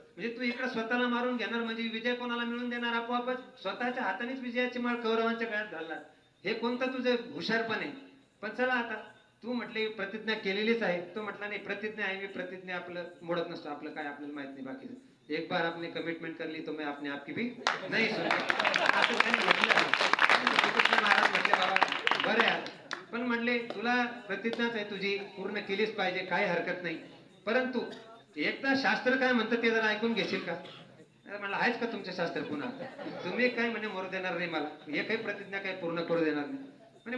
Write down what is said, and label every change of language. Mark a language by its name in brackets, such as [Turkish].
[Marathi] म्हणजे तू इकडे स्वतःला मारून घेणार, म्हणजे विजय कोणाला मिळून देणार, आपोआपच स्वतःच्या हातानेच विजयाची माळ कौरवांच्या गळ्यात घालणार. हे कोणतं तुझं हुशारपण आहे. पण चला, आता तू म्हटले प्रतिज्ञा केलेलीच आहे. तो म्हटला नाही, प्रतिज्ञा आहे, मी प्रतिज्ञा आपलं मोडत नसतो, आपलं काय आपल्याला माहित नाही बाकीचं. [Hindi] एक बार आपने कमिटमेंट कर ली तो मैं अपने आप की भी नहीं सुन. [Marathi] असं त्यांनी म्हटलं. श्रीकृष्ण महाराज म्हटले, बाबा बरं यार, पण म्हटले तुला प्रतिज्ञाच आहे तुझी, पूर्ण केलीच पाहिजे, काही हरकत नाही. परंतु एकदा शास्त्र काय म्हणतं ते जरा ऐकून घेशील का? म्हणलं, आहेच का तुमचे शास्त्र पुन्हा? तुम्ही काय म्हणे मरू देणार नाही मला, हे काही प्रतिज्ञा काही पूर्ण करू देणार नाही म्हणे.